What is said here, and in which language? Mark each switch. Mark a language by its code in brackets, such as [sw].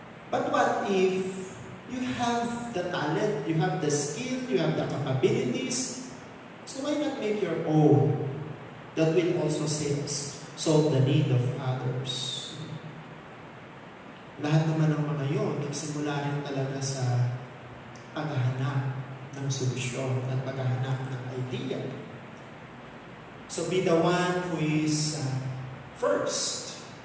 [en] But what if you have the talent, you have the skill, you have the capabilities, so why not make your own that will also solve the need of others? [tl] Lahat naman ng mga yun, nagsimula rin talaga sa paghahanap ng solusyon at paghahanap ng idea. [en] So be the one who is first.